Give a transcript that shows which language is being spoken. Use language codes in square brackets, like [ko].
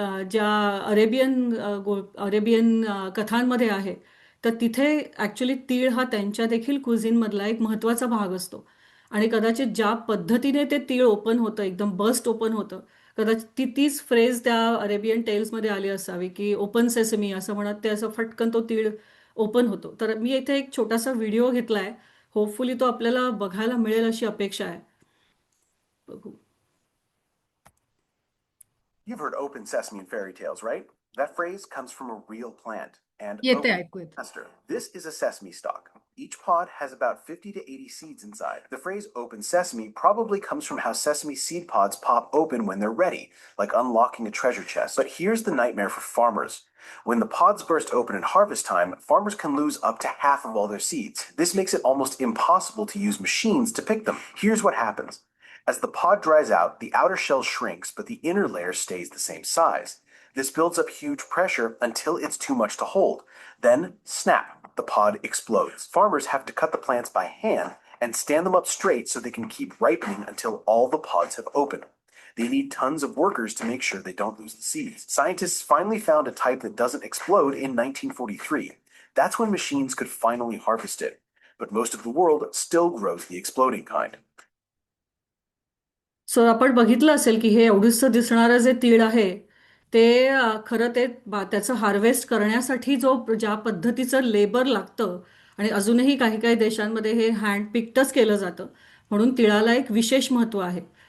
[mr] ज्या अरेबियन कथांमध्ये आहे तर तिथे ॲक्च्युली तीळ हा त्यांच्या देखील कुझिनमधला एक महत्त्वाचा भाग असतो आणि कदाचित ज्या पद्धतीने ते तीळ ओपन होतं एकदम बस्ट ओपन होतं कदाचित तीच फ्रेज त्या अरेबियन टेल्समध्ये आली असावी की ओपन सेसमी असं म्हणत ते असं फटकन तो तीळ ओपन होतो. तर मी इथे एक छोटासा व्हिडिओ घेतलाय होपफुली तो आपल्याला बघायला मिळेल अशी अपेक्षा आहे. बघू. [en] You've heard open sesame in fairy tales, right? That phrase comes from a real plant. And [mr] येते ऐकू येते. [en] Master, this is a sesame stalk. Each pod has about 50 to 80 seeds inside. The phrase open sesame probably comes from how sesame seed pods pop open when they're ready, like unlocking a treasure chest. But here's the nightmare for farmers. When the pods burst open at harvest time, farmers can lose up to half of all their seeds. This makes it almost impossible to use machines to pick them. Here's what happens. As the pod dries out, the outer shell shrinks, but the inner layer stays the same size. This builds up huge pressure until it's too much to hold. Then, snap, the pod explodes. Farmers have to cut the plants by hand and stand them up straight so they can keep ripening until all the pods have opened. They need tons of workers to make sure they don't lose the seeds. Scientists finally found a type that doesn't explode in 1943. That's when machines could finally harvest it. But most of the world still grows the exploding kind. [mr] So आपण बघितलं असेल की हे एवढंसं दिसणारं जे तीळ आहे ते खरं ते त्याचं हार्वेस्ट करण्यासाठी ज्या पद्धतीचं लेबर लागतं आणि अजूनही काही काही देशांमध्ये हे हँड पिक्टच केलं जातं म्हणून तिळाला एक विशेष महत्त्व आहे.